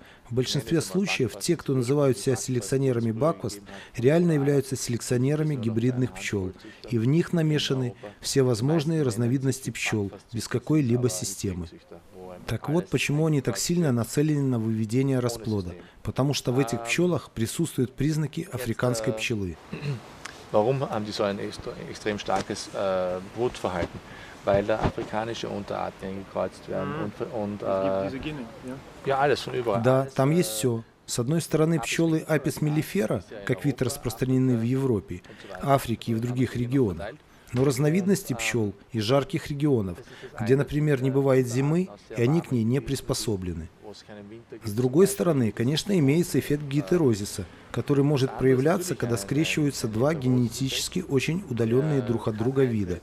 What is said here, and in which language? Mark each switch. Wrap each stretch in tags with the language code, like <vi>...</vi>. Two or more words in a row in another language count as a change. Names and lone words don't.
<ru>В большинстве случаев те, кто называют себя селекционерами бакфаст, реально являются селекционерами гибридных пчел, и в них намешаны все возможные разновидности пчел без какой-либо системы. Так вот, почему они так сильно нацелены на выведение расплода, потому что в этих пчелах присутствуют признаки африканской пчелы.</ru> <de>Warum haben die so ein extrem starkes Brutverhalten? Weil da afrikanische Unterarten eingekreuzt werden und ja, alles von überall.</de> <ru>Да, там есть все. С одной стороны, пчелы Апис меллифера, как вид, распространены в Европе, Африке и в других регионах. Но разновидности пчел из жарких регионов, где, например, не бывает зимы, и они к ней не приспособлены. С другой стороны, конечно, имеется эффект гетерозиса, который может проявляться, когда скрещиваются два генетически очень удаленные друг от друга вида.</ru>